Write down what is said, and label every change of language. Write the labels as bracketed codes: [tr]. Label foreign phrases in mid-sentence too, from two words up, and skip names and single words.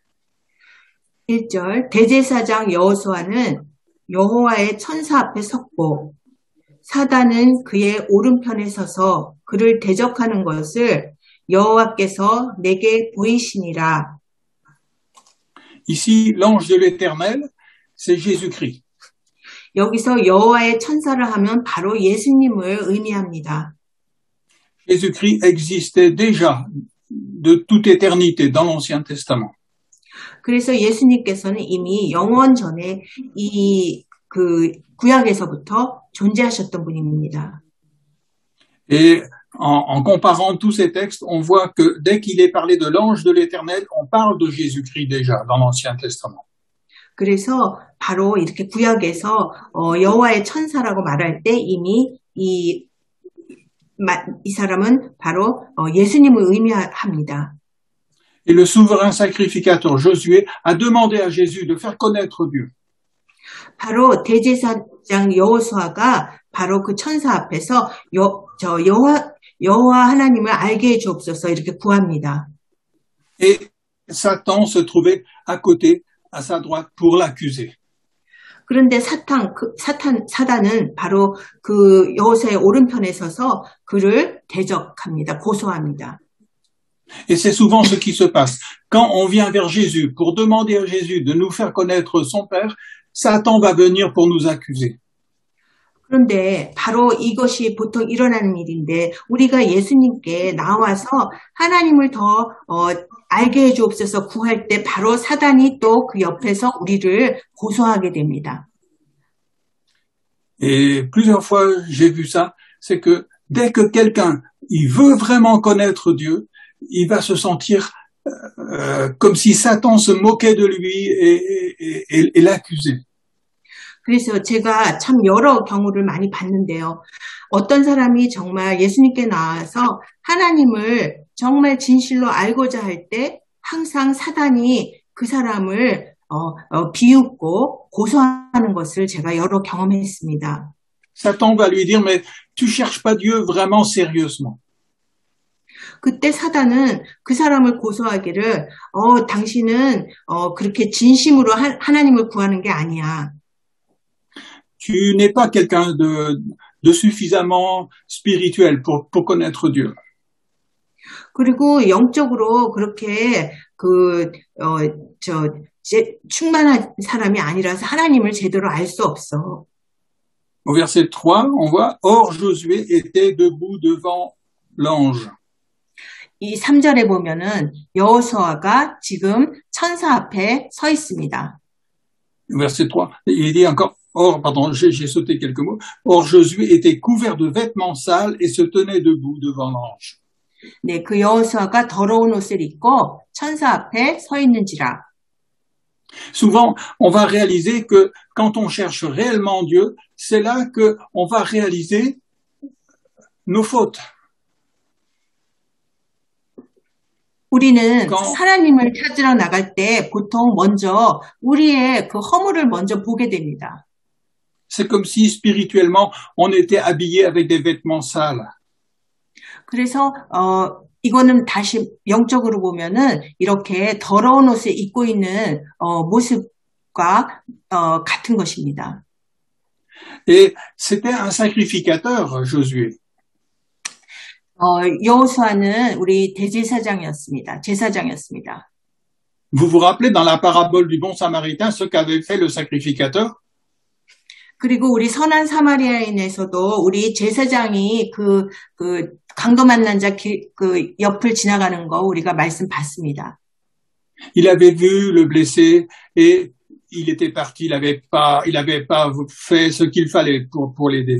[ko] 1절 대제사장 여호수아는 여호와의 천사 앞에 섰고 사단은 그의 오른편에 서서 그를 대적하는 것을 여호와께서 내게 보이시니라. [fr] Ici, l'ange de l'Éternel, c'est Jésus-Christ. [ko] 여기서 여호와의 천사를 하면 바로 예수님을 의미합니다. [fr] Jésus-Christ existait déjà de toute éternité dans l'Ancien Testament. [ko] 그래서 예수님께서는 이미 영원 전에 구약에서부터 존재하셨던 분입니다. [fr] Et en comparant tous ces textes, on voit que dès qu'il est parlé de l'ange de l'Éternel, on parle de Jésus-Christ déjà dans l'Ancien Testament. [ko] 그래서 바로 이렇게 구약에서 여호와의 천사라고 말할 때 이미 이 사람은 바로 예수님을 의미합니다. [fr] Et le souverain sacrificateur Josué a demandé à Jésus de faire connaître Dieu. [ko] 바로 대제사장 여호수아가 바로 그 천사 앞에서 여호와 하나님을 알게 해 주옵소서 이렇게 구합니다. [fr] Et Satan se trouvait à côté, à sa droite, pour l'accuser. [ko] 그런데 사단은 바로 그 여호수아의 오른편에 서서 그를 대적합니다. 고소합니다. [fr] Et c'est souvent ce qui se passe. Quand on vient vers Jésus pour demander à Jésus de nous faire connaître son Père, Satan va venir pour nous accuser. [ko] 그런데 바로 이것이 보통 일어나는 일인데 우리가 예수님께 나와서 하나님을 더 알게 해주옵소서 구할 때 바로 사단이 또 그 옆에서 우리를 고소하게 됩니다. [fr] Et plusieurs fois j'ai vu ça, c'est que dès que quelqu'un il veut vraiment connaître Dieu, il va se sentir comme si Satan se moquait de lui et l'accusait. [ko] 그래서 제가 참 여러 경우를 많이 봤는데요. 어떤 사람이 정말 예수님께 나와서 하나님을 정말 진실로 알고자 할 때 항상 사단이 그 사람을 비웃고 고소하는 것을 제가 여러 경험했습니다. [fr] Satan va lui dire, mais tu cherches pas Dieu vraiment sérieusement. [ko] 그때 사단은 그 사람을 고소하기를 당신은 그렇게 진심으로 하나님을 구하는 게 아니야. [fr] Tu n'es pas quelqu'un de suffisamment spirituel pour connaître Dieu. [ko] 그리고 영적으로 그렇게 충만한 사람이 아니라서 하나님을 제대로 알 수 없어. [fr] Au verset 3, on voit « Or Josué était debout devant l'ange. [ko] 이 3절에 보면은 여호수아가 지금 천사 앞에 서 있습니다. [fr] Verset 3, il dit encore « Or, pardon, j'ai sauté quelques mots. Or Josué était couvert de vêtements sales et se tenait debout devant l'ange. » [ko] 네, 그 여호수아가 더러운 옷을 입고 천사 앞에 서 있는지라. [fr] Souvent, on va réaliser que quand on cherche réellement Dieu, c'est là que on va réaliser nos fautes. [ko] 우리는 하나님을 찾으러 나갈 때 보통 먼저 우리의 그 허물을 먼저 보게 됩니다. [fr] C'est comme si spirituellement on était habillé avec des vêtements sales. [ko] 그래서 이거는 다시 영적으로 보면은 이렇게 더러운 옷을 입고 있는 모습과 같은 것입니다. [fr] Et c'était un sacrificateur, Josué. [ko] 여호수아는 우리 대제사장이었습니다. 제사장이었습니다. [fr] Vous vous rappelez dans la parabole du bon samaritain ce qu'avait fait le sacrificateur? [ko] 그리고 우리 선한 사마리아인에서도 우리 제사장이 그 강도 만난 자 그 옆을 지나가는 거 우리가 말씀 봤습니다. [fr] Il avait vu le blessé et il était parti. Il avait pas fait ce qu'il fallait pour l'aider.